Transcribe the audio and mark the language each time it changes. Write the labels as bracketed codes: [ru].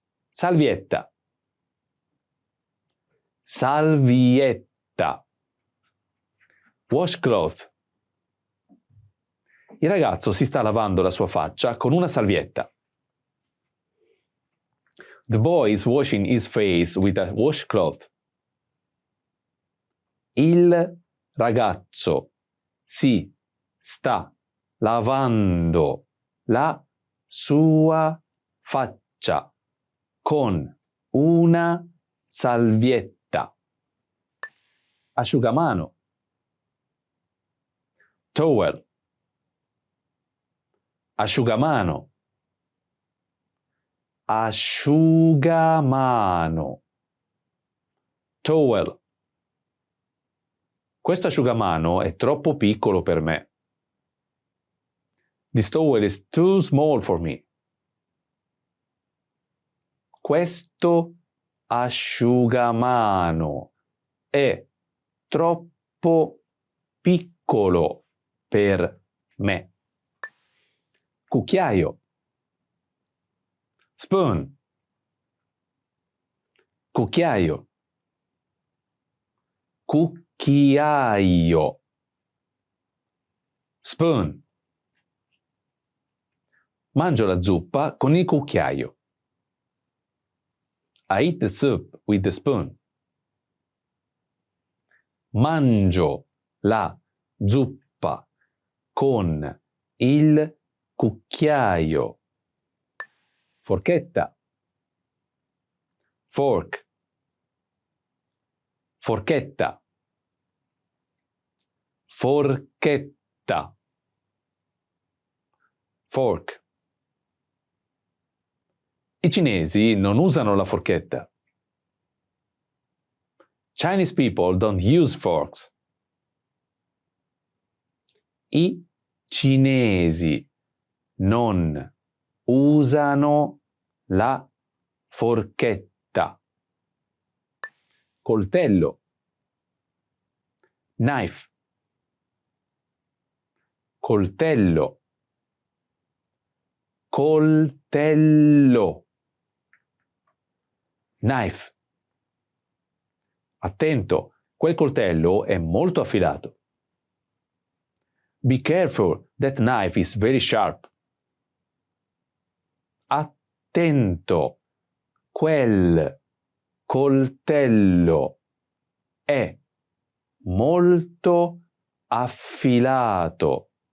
[it] Salvietta. Salvietta. [en] Washcloth. [it] Il ragazzo si sta lavando la sua faccia con una salvietta. [en] The boy is washing his face with a washcloth. [it] Il ragazzo si sta lavando la sua faccia con una salvietta. Asciugamano. [en] Towel. [it] Asciugamano. Asciugamano. [en] Towel. [it] Questo asciugamano è troppo piccolo per me. [en] This towel is too small for me. [it] Questo asciugamano è troppo piccolo per me. Cucchiaio. [en] Spoon. [it] Cucchiaio. Cucchiaio. [en] Spoon. [it] Mangio la zuppa con il cucchiaio. [en] I eat the soup with the spoon. [it] Mangio la zuppa con il cucchiaio. Forchetta. [en] Fork. [it] Forchetta. Forchetta. [en] Fork. [it] I cinesi non usano la forchetta. [en] Chinese people don't use forks. [it] I cinesi non usano la forchetta. Coltello. [en] Knife. [it] Coltello. Coltello. [en] Knife. [it] Attento, quel coltello è molto affilato. [en] Be careful, that knife is very sharp. [it] Attento, quel coltello è molto affilato.